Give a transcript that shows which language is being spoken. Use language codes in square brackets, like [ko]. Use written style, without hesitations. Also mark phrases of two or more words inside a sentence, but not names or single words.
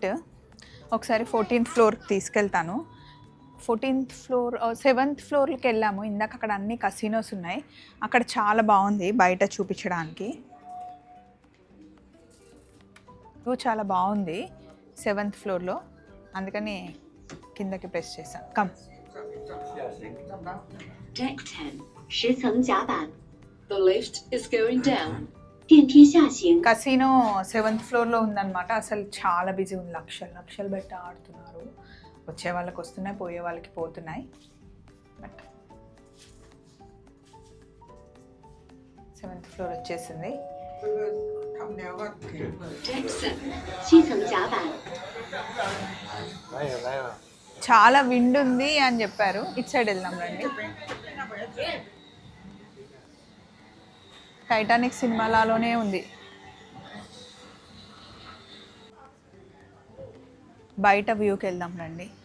[te] ఒకసారి 14th ఫ్లోర్కి తీసుకెళ్తాను. 14th ఫ్లోర్ 7th ఫ్లోర్కి వెళ్ళాము ఇందాక. అక్కడ అన్ని కసినోస్ ఉన్నాయి. అక్కడ చాలా బాగుంది బయట చూపించడానికి. చాలా బాగుంది 7th ఫ్లోర్లో, అందుకని కిందకి ప్రెస్ చేశాను. కమ్. [zh] Deck 10, 10 层甲板. [en] The lift is going down. [zh] 电梯下行. [te] కసినో 7th ఫ్లోర్లో ఉందన్నమాట. అసలు చాలా బిజీ ఉంది. లక్షలు పెట్టి ఆడుతున్నారు. వచ్చే వాళ్ళకి వస్తున్నాయి, పోయే వాళ్ళకి పోతున్నాయి. [en] but 7th floor [te] వచ్చేసింది. [zh] Deck 7, 7层甲板. [te] చాలా విండ్ ఉంది అని చెప్పారు. ఇటు సైడ్ వెళ్దాం రండి. టైటానిక్ సినిమాలలోనే ఉంది. బయట వ్యూకి వెళ్దాం రండి.